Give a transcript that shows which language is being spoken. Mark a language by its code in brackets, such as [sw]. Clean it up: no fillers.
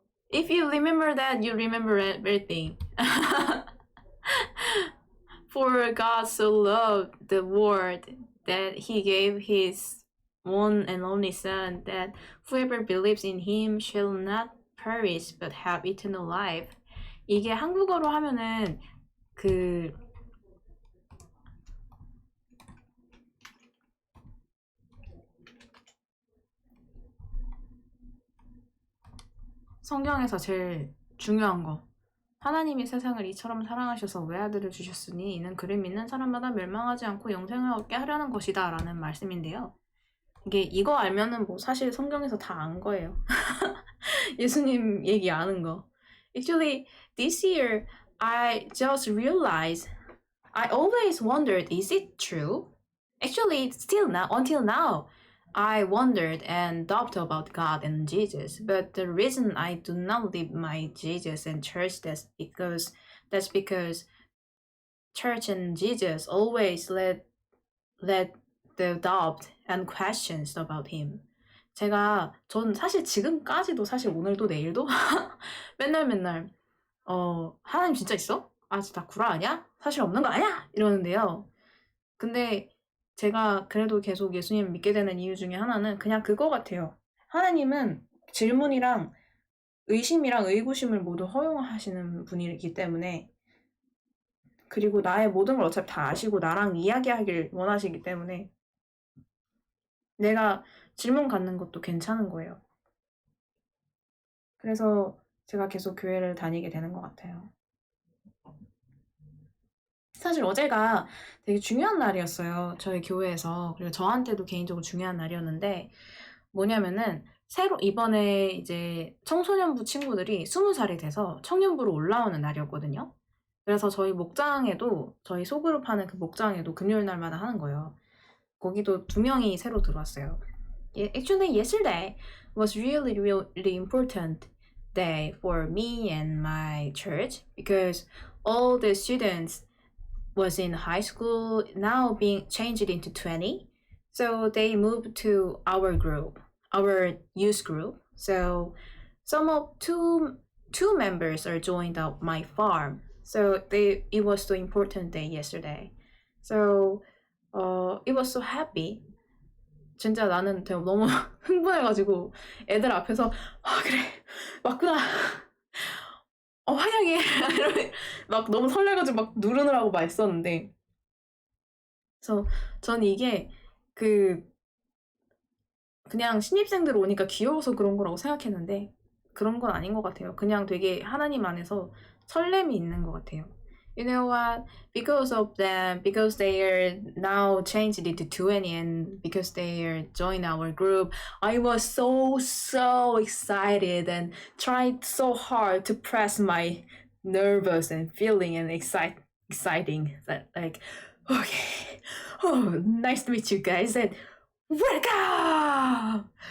[en] If you remember that, you remember everything. For God so loved the world that he gave his one and only Son, that whoever believes in him shall not perish but have eternal life. [ko] 이게 한국어로 하면은 성경에서 제일 중요한 거. 하나님이 세상을 이처럼 사랑하셔서 외아들을 주셨으니 이는 그를 믿는 사람마다 멸망하지 않고 영생을 얻게 하려는 것이다 라는 말씀인데요. 이거 알면은 뭐 사실 성경에서 다 안 거예요. 예수님 얘기 아는 거. [en] Actually, this year I just realized I always wondered, is it true? Actually, until now, I wondered and doubted about God and Jesus, but the reason I do not live my Jesus and church that's because church and Jesus always let the doubt and questions about him. [ko] 전 사실 지금까지도 사실 오늘도 내일도 맨날 하나님 진짜 있어? 아 진짜 구라 아니야? 사실 없는 거 아니야? 이러는데요. 근데 제가 그래도 계속 예수님을 믿게 되는 이유 중에 하나는 그냥 그거 같아요. 하나님은 질문이랑 의심이랑 의구심을 모두 허용하시는 분이기 때문에, 그리고 나의 모든 걸 어차피 다 아시고 나랑 이야기하길 원하시기 때문에 내가 질문 갖는 것도 괜찮은 거예요. 그래서 제가 계속 교회를 다니게 되는 것 같아요. 사실 어제가 되게 중요한 날이었어요. 저희 교회에서. 그리고 저한테도 개인적으로 중요한 날이었는데 뭐냐면은 이번에 이제 청소년부 친구들이 20살이 돼서 청년부로 올라오는 날이었거든요. 그래서 저희 목장에도, 저희 소그룹 하는 그 목장에도 금요일 날마다 하는 거예요. 거기도 2명이 새로 들어왔어요. [en] Actually, yesterday was really, really important day for me and my church because all the students was in high school, now being changed into 20. So they moved to our group, our youth group. So two members are joined up my farm. So it was the important day yesterday. So it was so happy. [ko] 진짜 나는 너무 흥분해가지고 애들 앞에서 그래 맞구나 환영해 막 너무 설레가지고 막 누르느라고 막 했었는데, 그래서 전 이게 그냥 신입생들 오니까 귀여워서 그런 거라고 생각했는데 그런 건 아닌 것 같아요. 그냥 되게 하나님 안에서 설렘이 있는 것 같아요. [en] you know what? Because of them, because they are now changed it to 20 and because they are joined our group, I was so excited and tried so hard to press my nervous and feeling and exciting that like, okay, oh, nice to meet you guys and welcome!